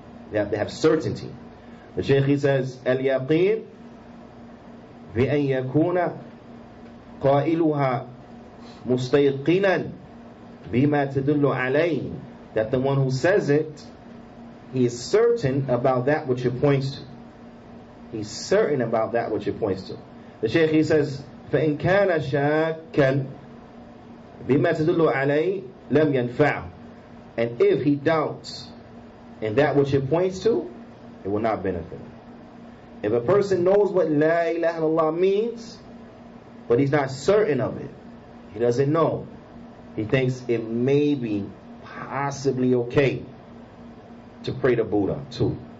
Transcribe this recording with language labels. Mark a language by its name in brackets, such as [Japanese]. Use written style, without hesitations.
[English] We have to have certainty. The Shaykh, he says, al-yaqeen بأن يكون قائلها مستيقنا بما تدل عليه, that the one who says it, he is certain about that which it points to. He's certain about that which it points to. [Arabic] The Shaykh, he says, فإن كان شاكا بما تدل عليه لم ينفعه. [English] And if he doubts in that which it points to, it will not benefit him. If a person knows what La ilaha illallah means, but he's not certain of it, he doesn't know, he thinks it may be possibly okay to pray to Buddha too.